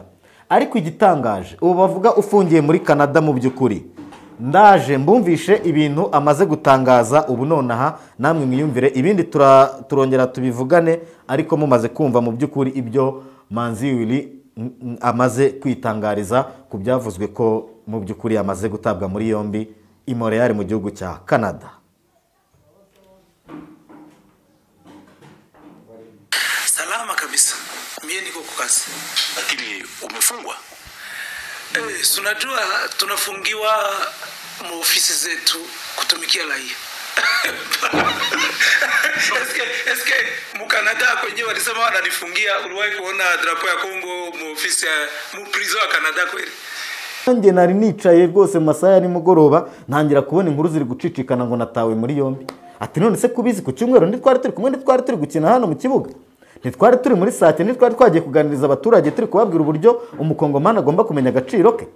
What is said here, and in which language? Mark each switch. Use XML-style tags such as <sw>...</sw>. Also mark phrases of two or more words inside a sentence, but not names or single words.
<rw>Ariko igitangaje, ubu bavuga ufungiye muri Canada mu by'ukuri, ndaje mbumvishe ibintu amaze gutangaza ubu nonaha, namwe mwiyumvire, ibindi turongera tubivugane, ariko mumaze kumva mu by'ukuri ibyo Manzi Wili amaze kwitangariza ku byavuzwe ko mu by'ukuri amaze gutabwa muri yombi i Montreal mu gihugu cya Canada.</rw> <sw>Salama kabisa. Mimi niko kwa kazi. Lakini umefungwa? Unajua tunafungiwa mu ofisi zetu kutumikia raia. Eske mu Canada kwenye walisema wananifungia, uliwahi kuona drapo ya Kongo mu ofisi mu prison ya Canada kweli?</sw> <rw>Nge nari nicaye rwose mu masaha ya nimugoroba, ntangira kubona inkuru ziri gucicikana ngo natawe muri yombi. Ati none se kubizi ku cyumweru ntitwari turi kumwe, ntitwari turi gukina hano mu kibuga, ntitwari turi muri sake, ntitwari twagiye kuganiriza abaturage turi kubabwira uburyo umukongomani agomba kumenya agaciro ke.</rw>